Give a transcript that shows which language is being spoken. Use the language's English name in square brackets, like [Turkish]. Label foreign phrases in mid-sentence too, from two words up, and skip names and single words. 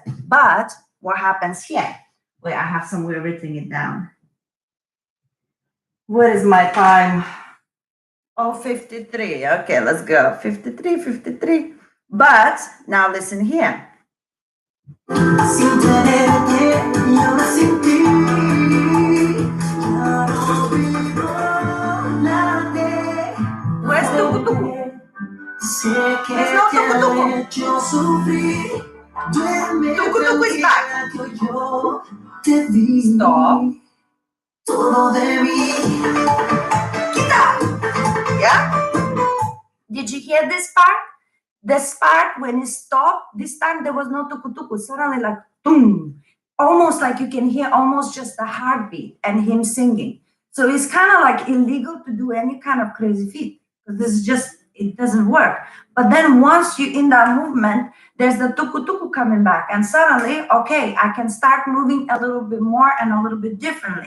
[English] But what happens here? Wait, I have somewhere written it down. What is my time? Oh, 53. Okay, let's go. 53, 53. But now listen here. Where's tuku tuku? There's no tuku tuku. Tuku tuku is back. Stop. Kita. Yeah? Did you hear this part? This part, when it stopped, this time there was no tuku tuku. Suddenly, like, boom. Almost like you can hear almost just a heartbeat and him singing. So it's kind of like illegal to do any kind of crazy feat. Because this is just, it doesn't work. But then once you're in that movement, there's the tuku tuku coming back. And suddenly, okay, I can start moving a little bit more and a little bit differently.